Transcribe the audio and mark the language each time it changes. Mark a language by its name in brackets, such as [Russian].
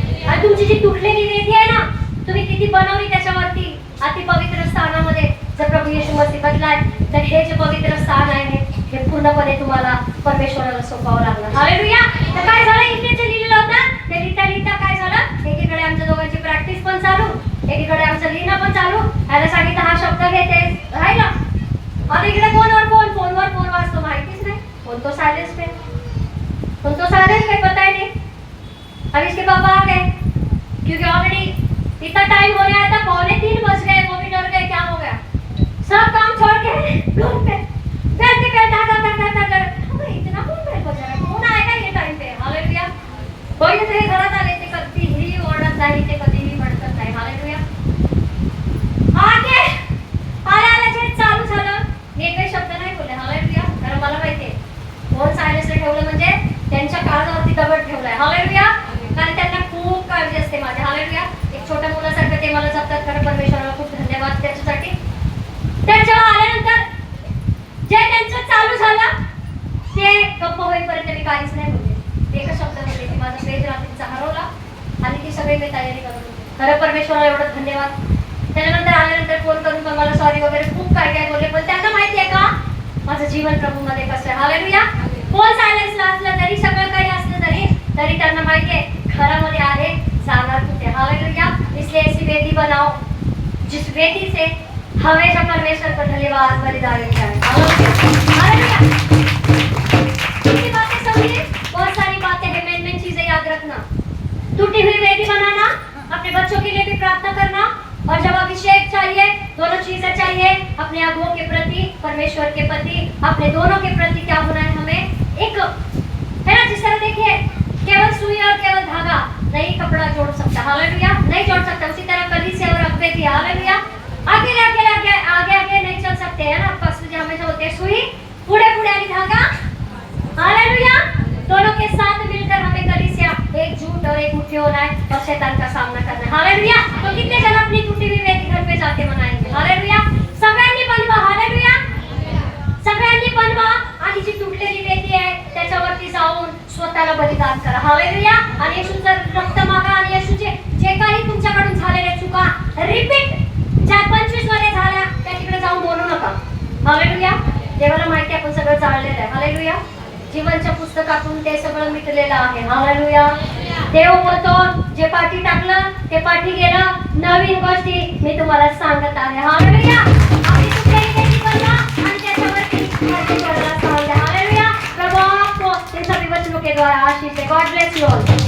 [Marathi] आणि तुमची जी तुटलेली वेदी आहे ना, तुम्ही किती बनवली त्याच्यावरती अति पवित्र स्थानामध्ये जर प्रभू येशू मसीह बदलाय, तर हे जे पवित्र स्थान आहे हे पूर्णपणे तुम्हाला परमेश्वराला सोपावं लागणार. हालेलुया. तर काय झालं, इथे जे लिहिलेलं होतं ते लिहिता लिहिता काय झालं, एकीकडे आमच्या दोघांची प्रॅक्टिस पण चालू, एकीकडे आमचं लिहिणं पण चालू. याला सांगितलं हा शब्द घेते राहिला. आता इकडे फोनवर फोन वाजतो माहितीच नाही. [Hindi] फोन तो सायलेंस पे, फोन तो सायलेंस पे, पता ही नहीं. अब इसके पापा आ गए क्योंकि ऑलरेडी इतना टाइम हो गया था, 2:45 बज गए. वो भी डर गए क्या हो गया. सब काम छोड़ के रूम पे बैठ के इतना कौन बेल बजा रहा है, कौन आएगा ये टाइम पे. हालेलुया. [Marathi] कोई तरी घरात आले ते कधीही ओरडत नाही, ते कधीही भडकत नाही. हालेलुया. आगे आल्या जे चालू झालं, मी काही शब्द नाही बोलले. हालेलुया. कारण मला माहितीये फोन सायलेन्सला ठेवलं म्हणजे त्यांच्या काळजावरती दगड ठेवलाय. हालेलुया. कारण त्यांना खूप काळजी असते माझी. हालेलुया. एक छोट्या मुलासारखं ते मला जपतात. खरं परमेश्वराला खूप धन्यवाद त्याच्यासाठी. त्यांच्या आल्यानंतर जे त्यांचं चालू झालं ते गप्प होईपर्यंत मी काहीच नाही बोलले. एकच शब्द बोलले की माझा पेज रात्रीचा हरवला आणि ती सगळी मी तयारी करत होते. खरं परमेश्वराला एवढं धन्यवाद. त्याच्यानंतर आल्यानंतर फोन करून पण मला सॉरी वगैरे खूप काय काय बोलले, पण त्यांना माहिती आहे का माझं जीवन प्रभूमध्ये कसं आहे. हालेलुया. फोन सायलेन्सला असलं तरी, सगळं काही असलं तरी त्यांना माहिती आहे घरामध्ये आहे जाणार कुठे. हालेलुया. [Hindi] इसलिए ऐसी वेदी बनाओ जिस वेदी से हमेशा परमेश्वर को धन्यवाद बलिदान जाए. हालेलुया. कितनी बातें समझी, बहुत सारी बातें हैं. मेन चीजें याद रखना. टूटी हुई वेदी बनाना, अपने बच्चों के लिए भी प्रार्थना करना, और जब अभिषेक चाहिए, दोनों चीजें चाहिए, अपने अगुओं के प्रति, परमेश्वर के प्रति, अपने दोनों के प्रति क्या होना है हमें, एक है ना। जिस तरह देखिए, केवल सुई और केवल धागा नहीं कपड़ा जोड़ सकता, हालेलुया, नहीं जोड़ सकता। उसी तरह कलीसिया और अगुवे भी, हालेलुया, अकेले अकेले आगे नहीं चल सकते हैं ना। पशु जो हमेशा होते हैं सुई पूरे वाली धागा, हालेलुया। दोनों के साथ मिलकर हमें कलीसिया एकजुट और एक मुट्ठी होना है और शैतान का सामना करना है, हालेलुया। तो कितने जन अपनी टूटी हुई वेदी घर पे जाके मनाएंगे, हालेलुया। [Marathi] सगळ्यांनी बनवा, हालेलुया, सगळ्यांनी बनवा आणि जी तुटलेली वेदी आहे त्याच्यावरती जाऊन स्वतःला बलिदान करा, हालेलुया। आणि येशूचं रक्त मागा आणि येशूचे जे काही तुमच्याकडून झालेले चुका रिपीट, ज्या 25 मध्ये झाल्या त्या तिकडे जाऊन बोलू नका, हालेलुया। देवाला माहिती आपण सगळं जाळलेलं आहे, हालेलुया। जीवनच्या पुस्तकातून ते सगळं मिटलेलं आहे, हालेलुया। देव बोलतो जे पाठी टाकलं ते पाठी गेलं, नवीन गोष्टी मी तुम्हाला सांगत आहे, हालेलुया। आपली तुटलेली वेदी बनवा आणि त्याच्यावरती परमेश्वराला सांगा, हालेलुया। [Hindi] प्रभु आपको इन सभी वचनों के द्वारा आशीष दे। [English] God bless you all.